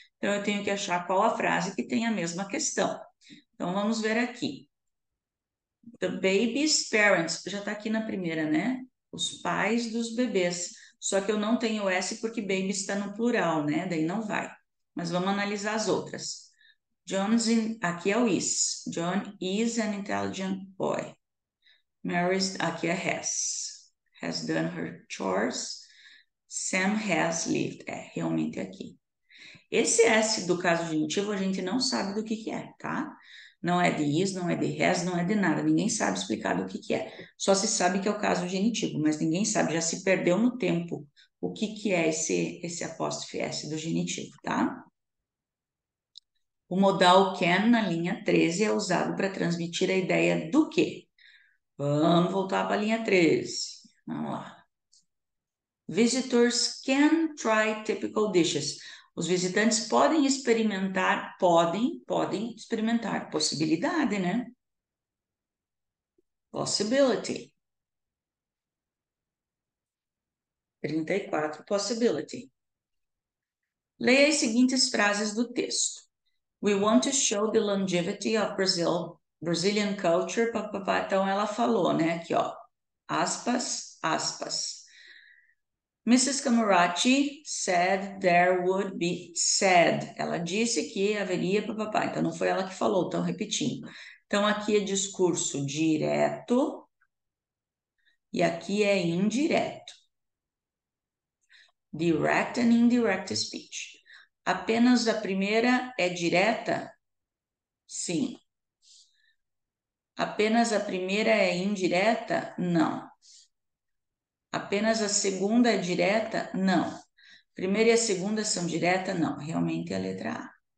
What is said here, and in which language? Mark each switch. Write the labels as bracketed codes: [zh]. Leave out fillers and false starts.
[pt] Então, eu tenho que achar qual a frase que tem a mesma questão. Então, vamos ver aqui. [en] The baby's parents, [pt] já está aqui na primeira, né? Os pais dos bebês. Só que eu não tenho S porque baby está no plural, né? Daí não vai. Mas vamos analisar as outras. Aqui é o is. [en] John is an intelligent boy. [pt] Mary's, aqui é [en] has done her chores. Sam has lived. [pt] É, realmente é aqui. Esse S do caso genitivo a gente não sabe do que é, tá? Não é de is, não é de has, não é de nada. Ninguém sabe explicar do que é. Só se sabe que é o caso genitivo, mas ninguém sabe, já se perdeu no tempo o que é esse apóstrofe S do genitivo, tá? O modal can na linha 13 é usado para transmitir a ideia do quê? Vamos voltar para a linha 13. Vamos lá. [en] Visitors can try typical dishes. [pt] Os visitantes podem experimentar, podem experimentar. Possibilidade, né? [en] Possibility. [pt] 34, possibility. Leia as seguintes frases do texto. [en] We want to show the longevity of Brazilian culture. [pt] Papapá. Então, ela falou, né? Aqui, ó. Aspas, aspas. Mrs. [en] Camurati said there would be, said. [pt] Ela disse que haveria papapá. Então, não foi ela que falou, estão repetindo. Então, aqui é discurso direto e aqui é indireto. [en] Direct and indirect speech. [pt] Apenas a primeira é direta? Sim. Apenas a primeira é indireta? Não. Apenas a segunda é direta? Não. Primeira e a segunda são direta? Não. Realmente é a letra A.